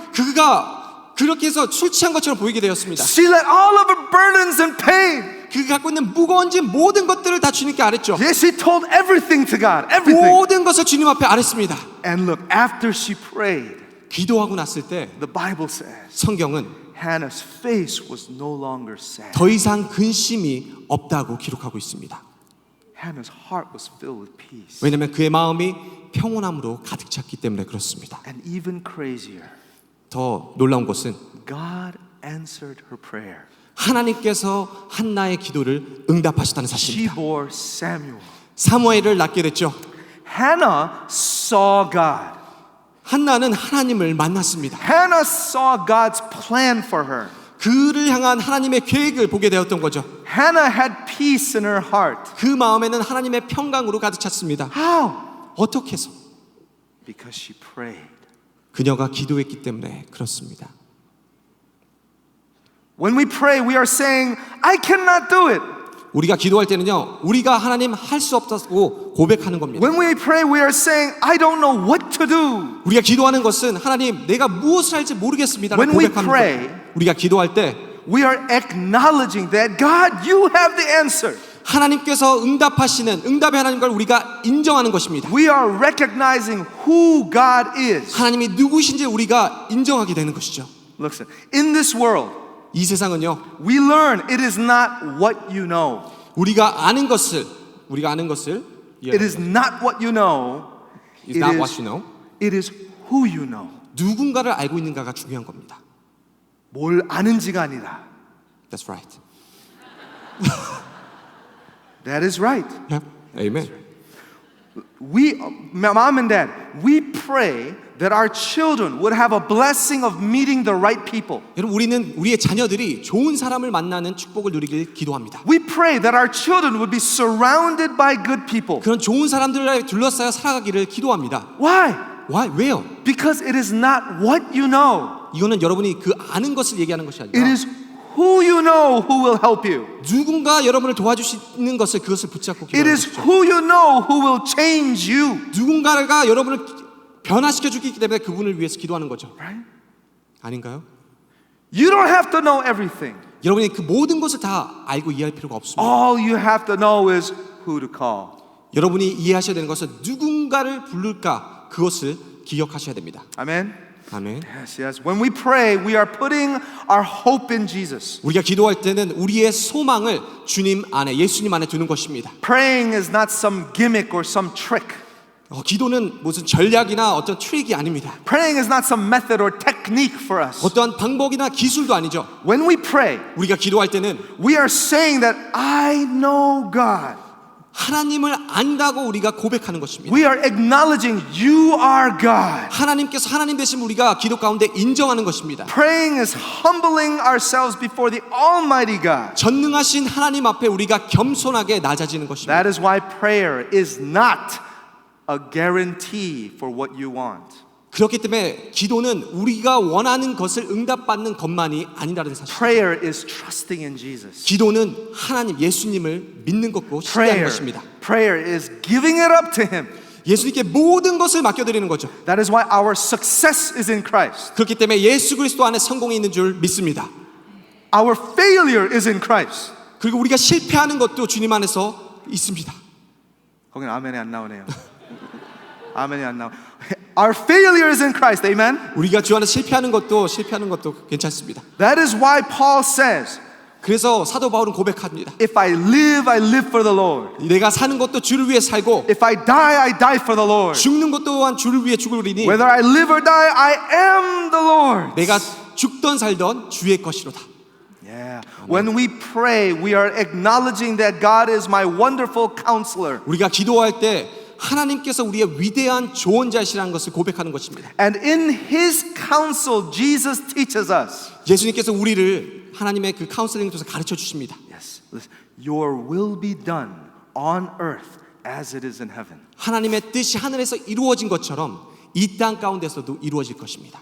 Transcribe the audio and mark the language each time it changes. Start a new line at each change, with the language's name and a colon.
Korean: 그가 그렇게 해서 술 취한 것처럼 보이게 되었습니다.
English: She let all of her burdens and pain.
Korean: 그가 갖고 있는 무거운 짐 모든 것들을 다 주님께 아랬죠.
English: Yes, she told everything to God. Everything.
Korean: 모든 것을 주님 앞에 아랬습니다.
English: And look, after she prayed,
Korean: 기도하고 났을 때
English: the Bible says
Korean: 성경은
English: Hannah's face was no longer sad.
Korean: 더 이상 근심이 없다고 기록하고 있습니다.
English: Hannah's heart was filled with peace.
Korean: 왜냐하면 그의 마음이 평온함으로 가득 찼기 때문에 그렇습니다.
English: And even crazier,
Korean: 더 놀라운 것은
English: God answered her prayer.
Korean: 하나님께서 한나의 기도를 응답하셨다는
English: She
Korean: 사실입니다.
English: bore Samuel.
Korean: 사무엘을 낳게 됐죠.
English: Hannah saw God.
Korean: 한나는 하나님을 만났습니다.
English: Hannah saw God's plan for her.
Korean: 그를 향한 하나님의 계획을 보게 되었던 거죠.
English: Hannah had peace in her heart.
Korean: 그 마음에는 하나님의 평강으로 가득 찼습니다.
English: How?
Korean: 어떻게 해서?
English: Because she prayed.
Korean: 그녀가 기도했기 때문에 그렇습니다.
English: When we pray, we are saying, I cannot do it.
Korean: 우리가 기도할 때는요, 우리가 하나님 할 수 없다고 고백하는 겁니다.
English: When we pray, we are saying, I don't know what to do.
Korean: 우리가 기도하는 것은 하나님, 내가 무엇을 할지 모르겠습니다라고
English: When we
Korean: 고백합니다.
English: pray,
Korean: 우리가 기도할 때
English: we are acknowledging that God, you have the answer.
Korean: 하나님께서 응답하시는 응답의 하나님을 우리가 인정하는 것입니다.
English: We are recognizing who God is.
Korean: 하나님이 누구신지 우리가 인정하게 되는 것이죠.
English: Listen, in this world,
Korean: 이 세상은요,
English: we learn it is not what you know.
Korean: 우리가 아는 것을
English: It is not what you know. It's not what you know. It is who you know.
Korean: 누군가를 알고 있는가가 중요한 겁니다. 뭘 아는지가 아니라.
English: That's right. That is right. Yeah. Amen. We, mom and dad, we pray that our children would have a blessing of meeting the right people.
Korean: 여러분, 우리는 우리의 자녀들이 좋은 사람을 만나는 축복을 누리길 기도합니다.
English: We pray that our children would be surrounded by good people.
Korean: 그런 좋은 사람들에 둘러싸여 살아가기를 기도합니다.
English: Why?
Korean: 왜요?
English: Because it is not what you know.
Korean: 이거는 여러분이 그 아는 것을 얘기하는 것이
English: It
Korean: 아니라
English: is who you know who will help you.
Korean: 누군가 여러분을 도와주시는 것을 그것을 붙잡고
English: It
Korean: 기도하는
English: is
Korean: 것이죠.
English: who you know who will change you.
Korean: 누군가가 여러분을 변화시켜 주기 때문에 그분을 위해서 기도하는 거죠.
English: Right?
Korean: 아닌가요?
English: You don't have to know everything.
Korean: 여러분이 그 모든 것을 다 알고 이해할 필요가 없습니다.
English: All you have to know is who to call.
Korean: 여러분이 이해하셔야 되는 것은 누군가를 부를까 그것을 기억하셔야 됩니다.
English: Amen.
Korean: 아멘.
English: Yes, yes. When we pray, we are putting our hope in Jesus.
Korean: 우리가 기도할 때는 우리의 소망을 주님 안에, 예수님 안에 두는 것입니다.
English: Praying is not some gimmick or some trick.
Korean: 기도는 무슨 전략이나 어떤 트릭이 아닙니다.
English: Praying is not some method or technique for us.
Korean: 어떠한 방법이나 기술도 아니죠.
English: When we pray,
Korean: 우리가 기도할 때는
English: we are saying that I know God.
Korean: 하나님을 안다고 우리가 고백하는 것입니다.
English: We are acknowledging you are God.
Korean: 하나님께서 하나님 되신 우리가 기도 가운데 인정하는 것입니다.
English: Praying is humbling ourselves before the Almighty God.
Korean: 전능하신 하나님 앞에 우리가 겸손하게 낮아지는 것입니다.
English: That is why prayer is not a guarantee for what you want.
Korean: 그렇기 때문에 기도는 우리가 원하는 것을 응답받는 것만이 아니라는 사실.
English: Prayer is trusting in Jesus.
Korean: 기도는 하나님 예수님을 믿는 것고 신뢰하는 것입니다.
English: Prayer is giving it up to Him.
Korean: 예수님께 모든 것을 맡겨드리는 거죠.
English: That is why our success is in Christ.
Korean: 그렇기 때문에 예수 그리스도 안에 성공이 있는 줄 믿습니다.
English: Our failure is in Christ.
Korean: 그리고 우리가 실패하는 것도 주님 안에서 있습니다. 거기는 아멘이 안 나오네요. 아멘이 안 나오.
English: Our failure is in Christ. Amen.
Korean: 우리가 주 안에 실패하는 것도 괜찮습니다.
English: That is why Paul says,
Korean: 그래서 사도 바울은 고백합니다.
English: if I live for the Lord.
Korean: 내가 사는 것도 주를 위해 살고
English: If I die for the Lord.
Korean: 죽는 것 또한 주를 위해 죽으리니
English: Whether I live or die, I am the Lord.
Korean: 내가 죽던 살던 주의 것이로다.
English: Yeah. When we pray, we are acknowledging that God is my wonderful counselor.
Korean: 우리가 기도할 때 하나님께서 우리의 위대한 조언자시라는 것을 고백하는 것입니다.
English: And in His counsel, Jesus teaches us.
Korean: 예수님께서 우리를 하나님의 그 카운슬링을 통해서 가르쳐 주십니다.
English: Yes. Listen, your will be done on earth as it is in heaven.
Korean: 하나님의 뜻이 하늘에서 이루어진 것처럼 이 땅 가운데서도 이루어질 것입니다.